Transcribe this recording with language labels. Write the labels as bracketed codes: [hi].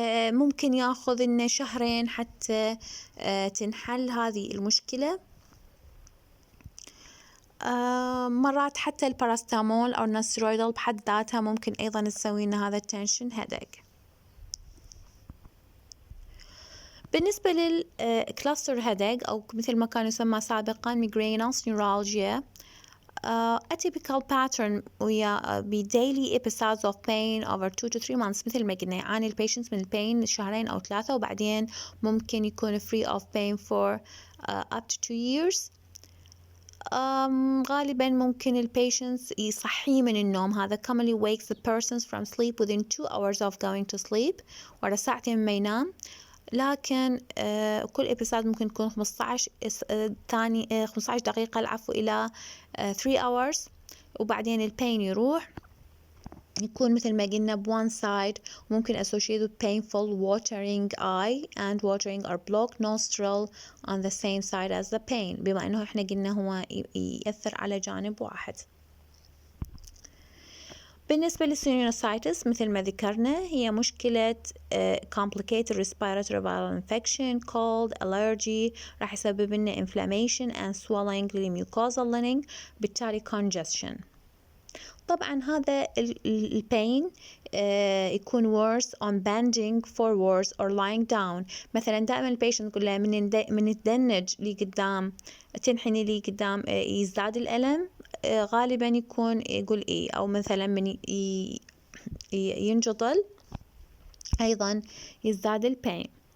[ar] ممكن ياخذ لنا 2 شهر حتى تنحل هذه المشكلة. مرات حتى الباراستامول أو النسترويدال بحد ذاتها ممكن أيضا تسوي لنا هذا التنشن هيدك. بالنسبة للكلاستر هيدك أو مثل ما كان يسمى سابقا [en] migrainous neuralgia، a typical pattern [ar] ويا [en] daily episodes of pain over 2 to 3 months. [ar] مثل ما قلنا يعاني البيشنت من البين شهرين أو 3 وبعدين ممكن يكون [en] free of pain for up to 2 years. [ar] غالبا ممكن البيشنت يصحي من النوم. [en] هذا commonly wakes the persons from sleep within 2 hours of going to sleep، [ar] ورا ساعتين ما ينام. لكن كل إبساد ممكن تكون 15 دقيقة العفو إلى 3 hours، وبعدين البين يروح، يكون مثل ما قلنا بone side، ممكن [en] associated with painful watering eye and watering or blocked nostril on the same side as the pain، [ar] بما أنه إحنا قلنا هو يأثر على جانب واحد. بالنسبة للسينوسايتس مثل ما ذكرنا هي مشكلة [en] complicated respiratory viral infection cold allergy، [ar] راح يسبب لنا [en] inflammation and swelling [ar] للmucosal lining، بالتالي congestion. طبعا هذا البين يكون [en] worse on bending forwards or lying down. [ar] مثلا دائما البيشنت نقول له من تدنج لي قدام تنحني لي قدام يزداد الألم، غالبا يكون يقول إيه، أو مثلا من ينجضل أيضا يزداد البين.